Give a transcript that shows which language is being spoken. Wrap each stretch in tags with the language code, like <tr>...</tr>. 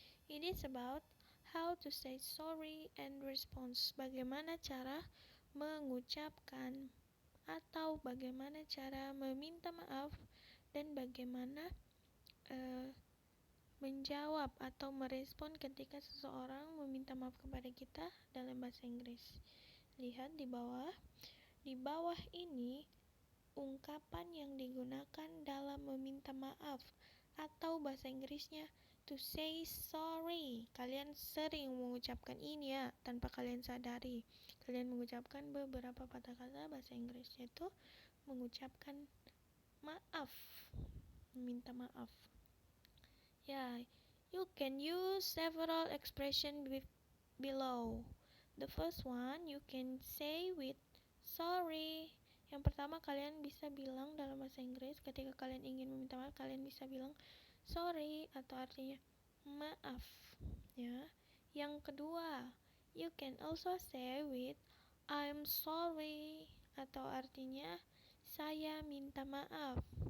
<en>It is about how to say sorry and response.</en> <id>Bagaimana cara mengucapkan atau bagaimana cara meminta maaf dan bagaimana menjawab atau merespon ketika seseorang meminta maaf kepada kita dalam bahasa Inggris. Lihat di bawah. Di bawah ini ungkapan yang digunakan dalam meminta maaf atau bahasa Inggrisnya to say sorry. Kalian sering mengucapkan ini ya, tanpa kalian sadari. Kalian mengucapkan beberapa kata bahasa Inggris, yaitu mengucapkan maaf, meminta maaf.</id> <en>Yeah, you can use several expressions below. The first one you can say with sorry.</en> <id>Yang pertama, kalian bisa bilang dalam bahasa Inggris ketika kalian ingin meminta maaf, kalian bisa bilang sorry atau artinya maaf ya. Yang kedua, you can also say with I'm sorry atau artinya saya minta maaf.</id>